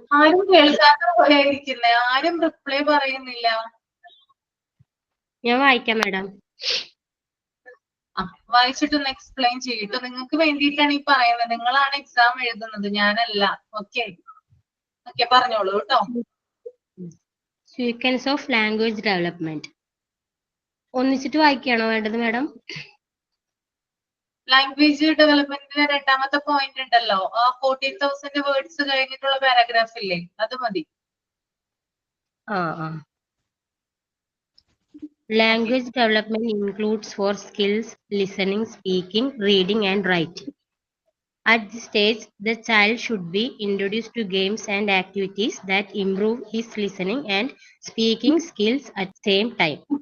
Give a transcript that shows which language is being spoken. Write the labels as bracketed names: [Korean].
[Malayalam] ആരും കേൾക്കാത്ത പോലെ ഇരിക്കുന്നേ, ആരും റിപ്ലൈ പറയുന്നില്ല. ഞാൻ വായിക്കാം മാഡം. വായിച്ചിട്ടൊന്ന് എക്സ്പ്ലെയിൻ ചെയ്തിട്ട്. നിങ്ങൾക്ക് വേണ്ടിയിട്ടാണ് ഈ പറയുന്നത്, നിങ്ങളാണ് എക്സാം എഴുതുന്നത്, ഞാനല്ല. ഓക്കെ, പറഞ്ഞോളൂ കേട്ടോ. [English] Sequence of language development. [Malayalam] ഒന്നിച്ചിട്ട് വായിക്കുകയാണോ വേണ്ടത് മാഡം? ലാംഗ്വേജ് ഡെവലപ്മെന്റിന്റെ രണ്ടാമത്തെ പോയിന്റ് ഉണ്ടല്ലോ, ആ 14,000 വേർഡ്സ് കഴിഞ്ഞിട്ടുള്ള പാരാഗ്രാഫ് ഇല്ലേ, അത് മതി. [English] Language development includes for skills listening, speaking, reading, and writing. At this stage, the child should be introduced to games and activities that improve his listening and speaking skills at the same time.